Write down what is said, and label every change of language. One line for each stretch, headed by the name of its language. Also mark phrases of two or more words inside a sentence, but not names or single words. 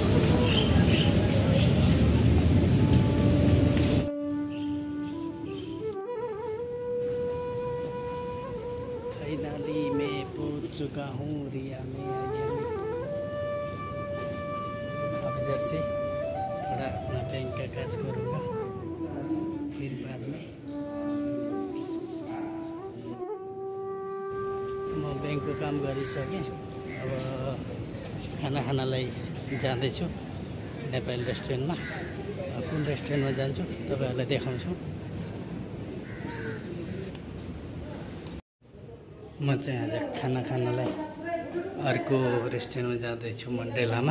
Hindi: फाइनली मैं पहुंच चुका हूँ रिया में। अब इधर से थोड़ा थोड़ा अपना बैंक का काज करूँगा फिर बाद में
Nepali: म बैंकको काम गरिसकेँ। अब खाना खानलाई जाँदैछु नेपाली रेस्टुरेन्टमा। कुन रेस्टुरेन्टमा जान्छु तपाईहरुलाई देखाउँछु। म चाहिँ आज खाना खानलाई अर्को रेस्टुरेन्टमा जाँदैछु मण्डेलामा।